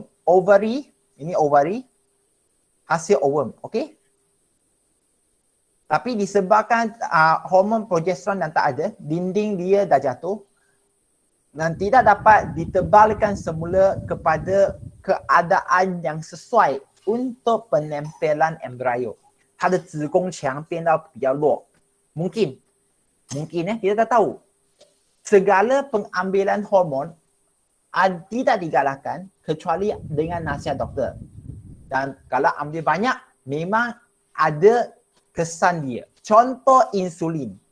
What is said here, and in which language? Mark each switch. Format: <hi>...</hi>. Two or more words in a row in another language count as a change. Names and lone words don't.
<ms>Ini ovary, hasil ovum, okey? Tapi disebabkan hormon progesteron yang tak ada, dinding dia dah jatuh dan tidak dapat ditebalkan semula kepada keadaan yang sesuai untuk penempelan embrio.</ms> <zh>它的子宫墙变到比较弱.</zh> <ms>Mungkin kita tak tahu. Segala pengambilan hormon tidak digalakkan kecuali dengan nasihat doktor. Dan kalau ambil banyak, memang ada kesan dia. Contoh insulin.</ms>